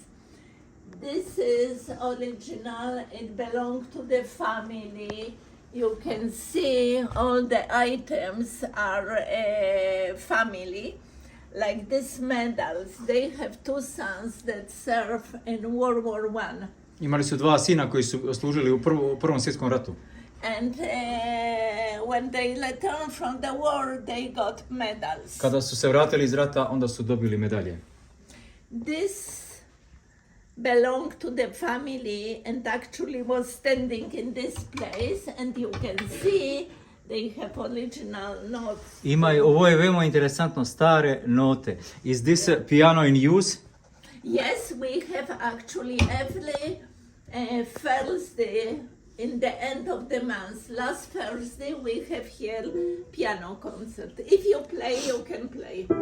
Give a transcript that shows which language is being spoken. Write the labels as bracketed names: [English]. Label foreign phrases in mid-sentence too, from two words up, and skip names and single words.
[English] This is original. It belonged to the family. You can see all the items are family. Like these medals, they have two sons that served in World War I. [Serbian] Imali su dva sina koji su služili u Prvom svjetskom ratu. [English] And when they returned from the war, they got medals. [Serbian] Kada su se vratili iz rata, onda su dobili medalje. [English] This belonged to the family and actually was standing in this place, and you can see they have original notes. [Serbian] Ovo je veoma interesantno, stare note. [English] Is this piano in use? Yes, we have actually every Thursday in the end of the month. Last Thursday we have here piano concert. If you play, you can play.